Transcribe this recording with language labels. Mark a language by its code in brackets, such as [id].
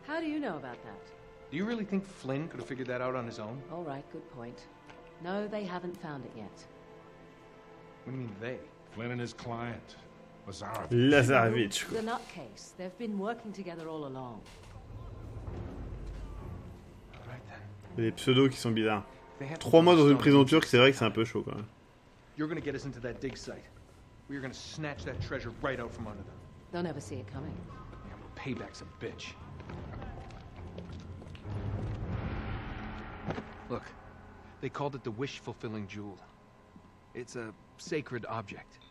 [en] How do you know about that? Do you really think Flynn could have figured that out on his own? All right, good point. No, they haven't found it yet. What do you mean, they? Flynn and his client, Lazarov. Lazarevich. The nutcase. They've been working together all along. All right, then. [fr] Il y a des pseudos qui sont bizarres. [en] They have [fr] 3 mois dans une [en] stone. [fr] prison turque, c'est vrai que c'est un peu chaud quand même. [en] You're gonna get us into that dig site. We're gonna snatch that treasure right out from under them. They'll never see it coming. Yeah, well, payback's a bitch. Look, they called it the wish-fulfilling jewel. It's a sacred object.